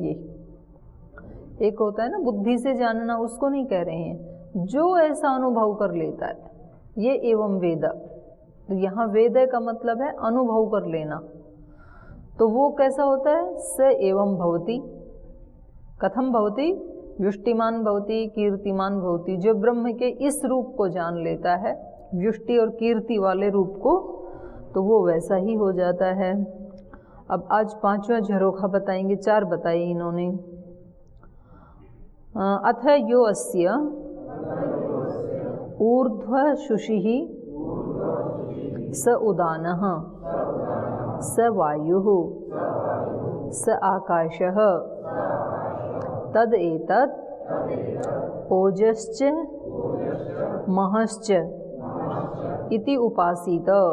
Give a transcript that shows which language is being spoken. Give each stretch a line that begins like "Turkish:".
Hindi: ये एक होता है ना बुद्धि से जानना, उसको नहीं कह रहे हैं। जो ऐसा अनुभव कर लेता है, ये एवं वेद। तो यहाँ वेद का मतलब है अनुभव कर लेना। तो वो कैसा होता है,
Sanskrit: स एवं भवति। कथम भवति, व्युष्टिमान भवति, कीर्तिमान भवति।
Hindi: जो ब्रह्म के इस रूप को जान लेता है, व्युष्टि और कीर्ति वाले रूप को, तो वो वैसा ही हो जाता है। अब आज 5वां झरोखा बताएंगे, 4 बताए इन्होंने।
Sanskrit: अथ यो अस्य ऊर्ध्व शुषिः स उदानः स वायुः स आकाशः तद एतत् ओजश्च महश्च इति उपासीत।